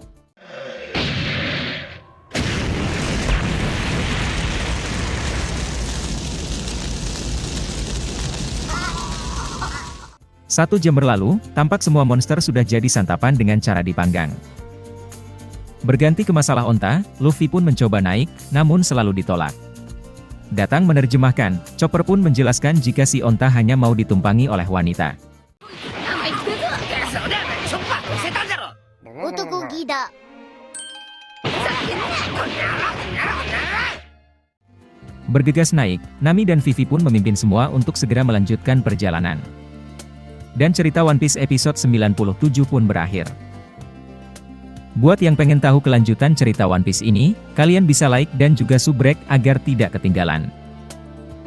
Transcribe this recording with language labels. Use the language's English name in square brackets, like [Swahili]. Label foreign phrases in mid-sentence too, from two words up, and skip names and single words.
[Indonesian] Satu jam berlalu, tampak semua monster sudah jadi santapan dengan cara dipanggang. Berganti ke masalah onta, Luffy pun mencoba naik, namun selalu ditolak. datang menerjemahkan. Chopper pun menjelaskan jika si onta hanya mau ditumpangi oleh wanita. [Japanese] そうだよチョッパー乗せたんだろ男気だ。 [Indonesian] Bergegas naik, Nami dan Vivi pun memimpin semua untuk segera melanjutkan perjalanan. Dan cerita One Piece episode 97 pun berakhir. Buat yang pengen tahu kelanjutan cerita One Piece ini, kalian bisa like dan juga subrek agar tidak ketinggalan.